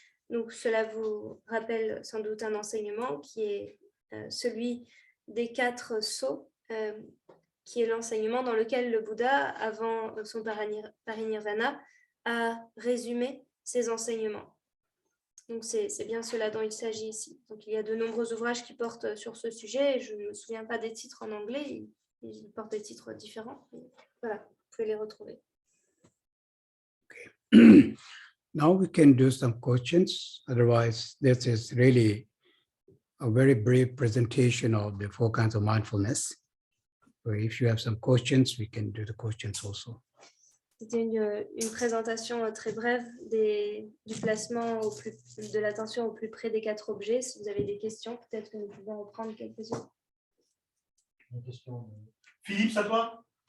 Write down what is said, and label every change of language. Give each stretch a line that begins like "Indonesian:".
French: Donc, cela vous rappelle sans doute un enseignement qui est celui des 4 sceaux, qui est l'enseignement dans lequel le Bouddha, avant son parinirvana, a résumé ses enseignements. Donc, c'est bien cela dont il s'agit ici. Donc, il y a de nombreux ouvrages qui portent sur ce sujet. Je ne me souviens pas des titres en anglais. Ils portent des titres différents. Voilà, vous pouvez les retrouver.
English: Okay. Now we can do some questions. Otherwise, this is really a very brief presentation of the 4 kinds of mindfulness. So if you have some questions, we can do the questions also.
French: C'était une présentation très brève du placement de l'attention au plus près des 4 objets. Si vous avez des questions, peut-être que nous pouvons reprendre quelques-unes. Une question. Philippe, c'est à toi?